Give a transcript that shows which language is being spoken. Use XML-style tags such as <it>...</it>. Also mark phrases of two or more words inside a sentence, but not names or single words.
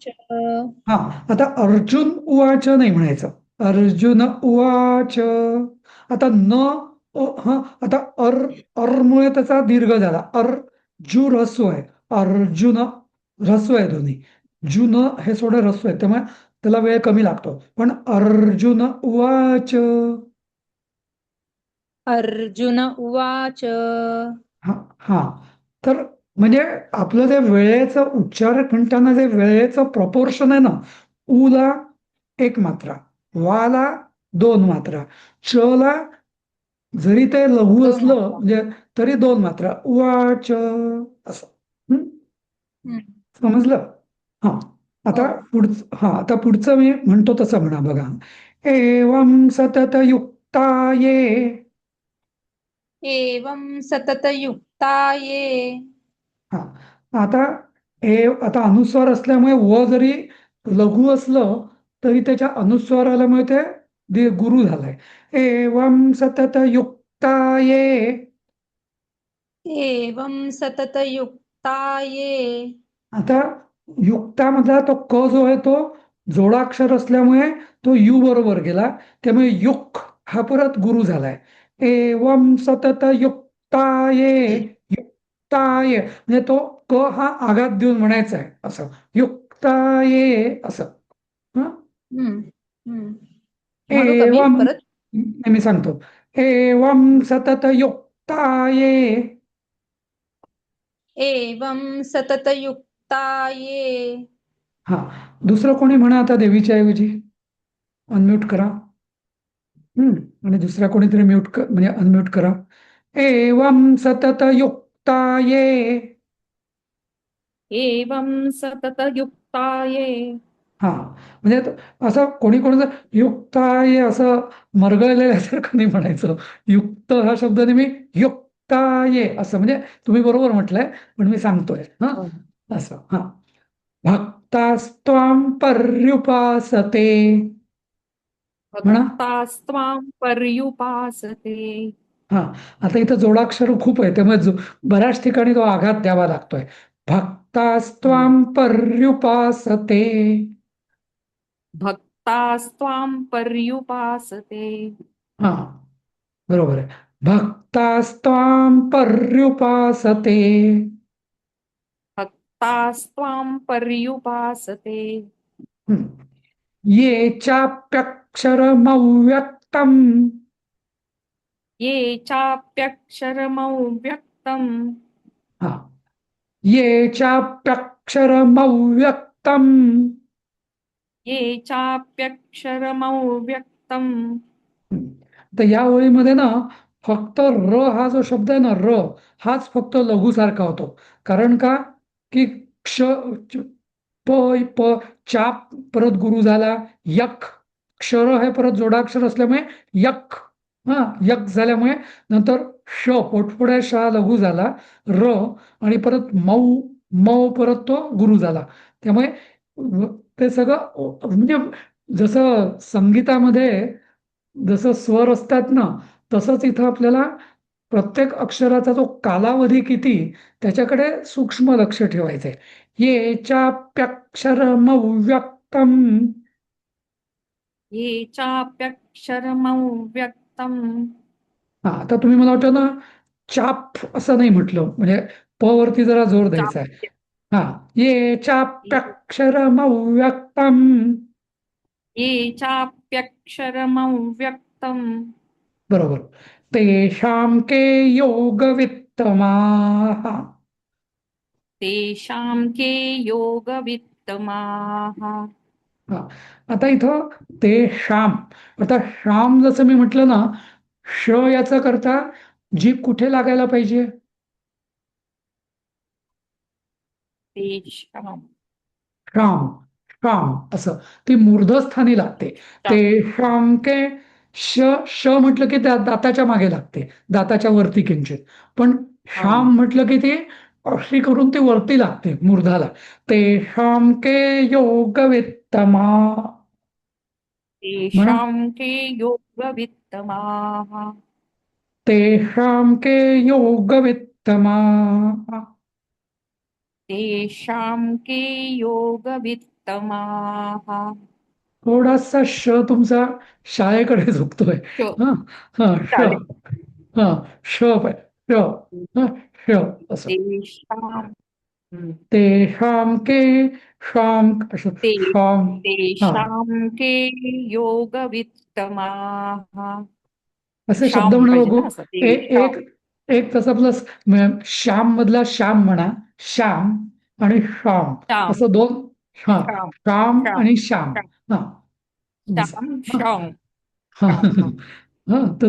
<mr>हा आता</mr> <sa>अर्जुन उवाच</sa> <mr>नाही म्हणायचं</mr> <sa>अर्जुन उवाच.</sa> <mr>आता न आता मुळे त्याचा दीर्घ झाला. जु ऱ्हस्व आहे अर्जुन ऱ्हस्व आहे दोन्ही. जुन हे थोडं ऱ्हस्व आहे त्यामुळे त्याला वेळ कमी लागतो. पण</mr> <sa>अर्जुन उवाच. अर्जुन उवाच.</sa> <mr>हा हा तर म्हणजे आपलं जे वेळेचं उच्चार म्हणताना जे वेळेचं प्रपोर्शन आहे ना ऊला एक मात्रा वाला 2 मात्रा. च ला जरी ते लघु 2 असलं मात्रा. म्हणजे तरी 2 मात्रा. उवाच असं. हं? हम्म. समजलं? हा. हो. आता पुढचं मी म्हणतो तसं म्हणा बघा.</mr> <sa>एवं सतत युक्ताये. एवं सततयुक्ता ये</sa> <mr>हा. आता आता अनुस्वार असल्यामुळे व जरी लघु असलं तरी त्याच्या अनुस्वार आल्यामुळे ते गुरु झालाय.</mr> <sa>एवं सतत युक्ताये. एवं सततयुक्ता ये</sa> <mr>आता युक्तामधला तो क जो आहे तो जोडाक्षर असल्यामुळे तो यू बरोबर गेला. त्यामुळे युक हा परत गुरु झालाय.</mr> <sa>एवं सतत युक्ताये.</sa> <mr>युक्ताये म्हणजे तो क हा आघात देऊन म्हणायचा आहे असं. युक्ताये असं. हं? हम्म, हम्म. म्हणू का मी एवं परत? मी सांगतो.</mr> <sa>एवं सतत युक्ताये. एवं सततयुक्ता ये</sa> <mr>हा. दुसरं कोणी म्हणा आता देवीच्या ऐवजी. अनम्यूट करा. आणि दुसरा कोणीतरी म्हणजे अनम्यूट करा.</mr> <sa>एवं सतत युक्ताये. एवं सततयुक्ताये.</sa> <mr>हा. म्हणजे असं कोणी कोणाचं युक्ताये असं मरगळलेल्यासारखं नाही म्हणायचं. युक्त हा शब्द नेहमी युक्ताये असं म्हणजे तुम्ही बरोबर म्हटलंय पण मी सांगतोय. हा. हो. असं. हा.</mr> <sa>भक्तास्त्वां पर्युपासते.</sa> <mr>म्हणा.</mr> <sa>भक्तास्त्वां पर्युपासते.</sa> <mr>हा. आता इथं जोडाक्षर खूप आहे त्यामुळे बऱ्याच ठिकाणी तो आघात द्यावा लागतोय.</mr> <sa>भक्तास्त्वां पर्युपासते. भक्तास्त्वां पर्युपासते.</sa> <mr>हा. बरोबर आहे.</mr> <sa>भक्तास्त्वां पर्युपासते. भक्तास्त्वां पर्युपासते.</sa> <mr>हं.</mr> <sa>ये चाप्यक्षरमव्यक्तम्. ये चाप्यक्षरमव्यक्तम्.</sa> <mr>हा.</mr> <sa>ये चाप्यक्षरमव्यक्तम्. ये चाप्यक्षरमव्यक्तम्.</sa> <mr>तर या ओळीमध्ये ना फक्त र हा जो शब्द आहे ना र हाच फक्त लघुसारखा होतो. कारण का की प प चाप परत गुरु झाला. यक क्षर हे परत जोडाक्षर असल्यामुळे यक. हा. यक झाल्यामुळे नंतर श पोटपुढ्या शा लघु झाला. र आणि परत मऊ मऊ परत तो गुरु झाला. त्यामुळे ते सगळं म्हणजे जसं संगीतामध्ये जसं स्वर असतात ना तसंच इथं आपल्याला प्रत्येक अक्षराचा जो कालावधी किती त्याच्याकडे सूक्ष्म लक्ष ठेवायचंय.</mr> <sa>ये चाप्यक्षरमव्यक्तम्. ये चाप्यक्षरमव्यक्तम्.</sa> <mr>हा. आता तुम्ही मला वाटतं ना चाप असं नाही म्हटलं म्हणजे प वरती जरा जोर द्यायचा आहे. चाप्य. हा.</mr> <sa>ये चाप्यक्षरमव्यक्तम्. ये चाप्यक्षरमव्यक्तम्. बरोबर. तेषां के योगवित्तमाः. तेषां के योगवित्तमाः.</sa> <mr>हा. आता इथं ते श्याम. आता श्याम जसं मी म्हटलं ना श याचा करता जीभ कुठे लागायला पाहिजे? तेषां. श्याम श्याम असं ती मूर्धस्थानी लागते. ते श्याम के श श म्हटलं की त्या दाताच्या मागे लागते. दाताच्या वरती किंचित. पण श्याम म्हटलं की ती अशी करून ती वरती लागते मूर्धाला.</mr> <sa>ते श्याम के योगवित्तमा.</sa> <mr>म्हणा.</mr> <sa>तेषां के योगवित्तमाः. तेषां के योगवित्तमाः. तेषां के योगवित्तमाः.</sa> <mr>थोडासा श तुमचा शाळेकडे झुकतोय. श. हा. हा. श. चालेल. हा. श पाय. श. हा. श असं. तेषां. हम्म.</mr> <sa>तेषां के शाम असं</sa> <mr>ते शाम. हा.</mr> <sa>तेषां के योगवित्तमाः.</sa> <mr>असे शब्द श्याम म्हणा पाहिजे बघू. ना असं एक तेषां. एक तसा प्लस श्याम मधला श्याम म्हणा. श्याम आणि श्याम श्याम. असं दोन. हा. श्याम. श्याम श्याम. आणि श्याम. श्याम. हा. श्याम. श्याम. हा हा, हा. हा तर</mr>